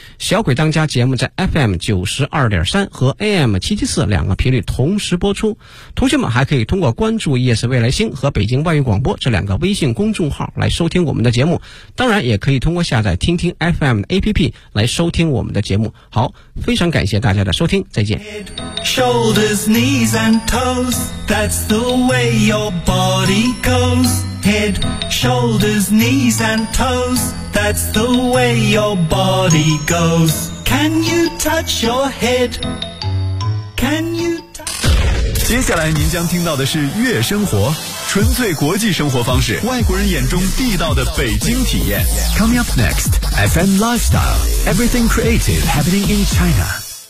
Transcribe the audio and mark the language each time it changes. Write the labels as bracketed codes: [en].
[zh] 小鬼当家节目在 FM92.3 和 AM774 两个频率同时播出。同学们还可以通过关注夜市未来星和北京外语广播这两个微信公众号来收听我们的节目。当然也可以通过下载听听 FM 的 APP 来收听我们的节目。好，非常感谢大家的收听，再见。 [en] Knees and toes, that's the way your body goes. Head, shoulders, knees and toes, that's the way your body goes. Can you touch your head? Can you touch? [zh] 接下来您将听到的是《悦生活》，纯粹国际生活方式，外国人眼中地道的北京体验。 [en] Coming up next, FM Lifestyle, everything creative happening in China.